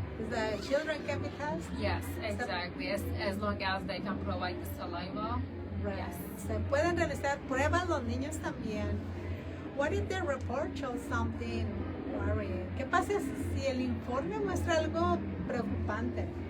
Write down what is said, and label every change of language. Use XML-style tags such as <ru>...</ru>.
<en>The children can be tested? Yes, exactly. As long as they can provide the saliva. Right. Yes.</en> <es>Se pueden realizar pruebas los niños también.</es> <en>What if the report shows something worrying?</en> <es>¿Qué pasa si el informe muestra algo preocupante?</es>